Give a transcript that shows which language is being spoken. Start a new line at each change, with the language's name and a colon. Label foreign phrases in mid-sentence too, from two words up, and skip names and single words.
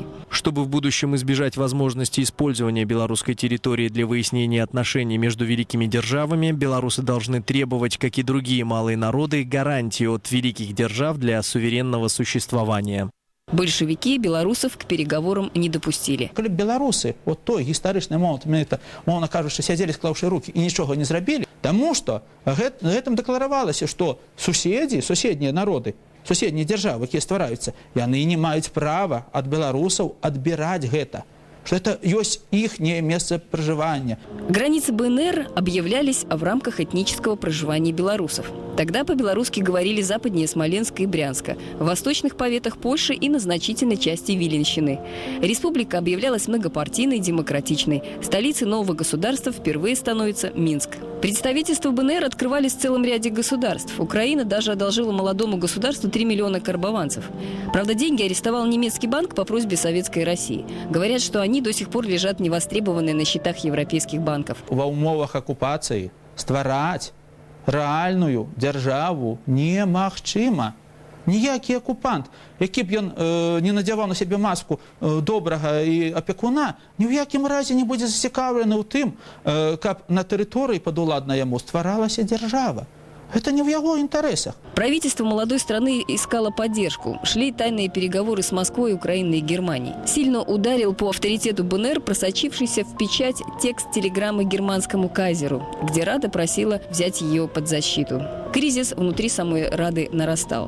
Russian: чтобы в будущем избежать возможности использования белорусской территории для выяснения отношений между великими державами, белорусы должны требовать, как и другие малые народы, гарантии от великих держав для суверенного существования. Большевики белорусов к переговорам не допустили.
Belarusian: Коли белорусы вот той гістарычны момент, мовно кажучы, сядзелі склаўшы руки і нічога не зрабілі, таму што гэтым дэкларавалася, што суседнія народы, суседнія дзяржавы, якія ствараюцца, яны не маюць права ад беларусаў адбіраць гэта,
Russian: что это есть их место проживания. Границы БНР объявлялись в рамках этнического проживания белорусов. Тогда по-белорусски говорили западнее Смоленска и Брянска, в восточных поветах Польши и на значительной части Виленщины. Республика объявлялась многопартийной, демократичной. Столицей нового государства впервые становится Минск. Представительства БНР открывались в целом ряде государств. Украина даже одолжила молодому государству 3 миллиона карбованцев. Правда, деньги арестовал немецкий банк по просьбе Советской России. Говорят, что они до сих пор лежат невостребованные на счетах европейских банков.
Belarusian: Во умовах оккупации ствараць рэальную дзяржаву немагчыма. Ніякі акупант, які б ён не надзяваў на сябе маску добрага і апекуна, ні ў якім разе не будзе зацікаўлены ў тым, каб на тэрыторыі падуладна яму стваралася дзяржава.
Russian: Это не в его интересах. Правительство молодой страны искало поддержку. Шли тайные переговоры с Москвой, Украиной и Германией. Сильно ударил по авторитету БНР просочившийся в печать текст телеграммы германскому кайзеру, где Рада просила взять ее под защиту. К Кризис внутри самой Рады нарастал.